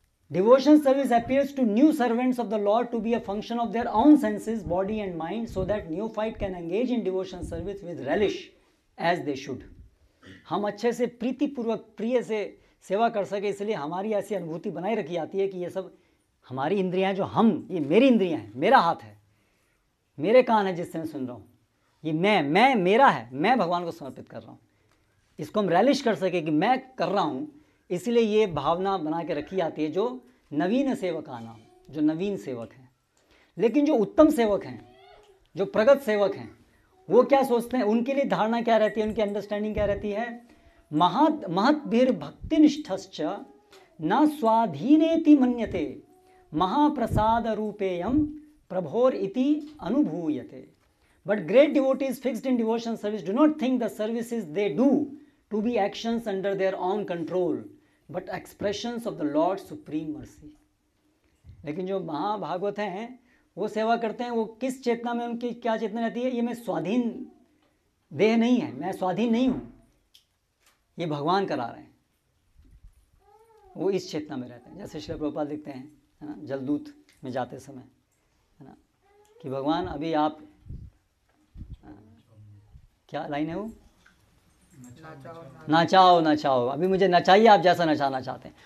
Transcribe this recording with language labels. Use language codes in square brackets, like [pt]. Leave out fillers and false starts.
[en] Devotion service appears to new servants of the Lord to be a function of their own senses, body and mind, so that neophyte can engage in devotion service with relish as they should. [hi] हम अच्छे से प्रीतिपूर्वक प्रिय से सेवा कर सके, इसलिए हमारी ऐसी अनुभूति बनाई रखी जाती है कि ये सब हमारी इंद्रियां, जो ये मेरी इंद्रियां हैं, मेरा हाथ है, मेरे कान है जिससे मैं सुन रहा हूँ, ये मैं मेरा है, मैं भगवान को समर्पित कर रहा हूँ। इसको हम रैलिश कर सके कि मैं कर रहा हूँ, इसलिए ये भावना बना के रखी जाती है। जो नवीन सेवका नाम, जो नवीन सेवक हैं। लेकिन जो उत्तम सेवक हैं, जो प्रगत सेवक हैं, वो क्या सोचते हैं, उनके लिए धारणा क्या रहती है, उनकी अंडरस्टैंडिंग क्या रहती है, [sa] महद्भिर भक्तिनिष्ठश्च न स्वाधीनेति मन्यते महाप्रसाद रूपेयम प्रभोर इति अनुभूयते। [en] But great devotees fixed in devotion service do not think the services they do to be actions under their own control, but expressions of the Lord's supreme mercy. [hi] लेकिन जो महाभागवत हैं वो सेवा करते हैं, वो किस चेतना में, उनकी क्या चेतना रहती है, ये मैं स्वाधीन देह नहीं है, मैं स्वाधीन नहीं हूँ, ये भगवान करा रहे हैं, वो इस चेतना में रहते हैं। जैसे श्री प्रभुपाद लिखते हैं, है ना, जलदूत में जाते समय, है ना, कि भगवान अभी आप, क्या लाइन है वो, नचाओ नचाओ, अभी मुझे नचाइए आप जैसा नचाना चाहते हैं।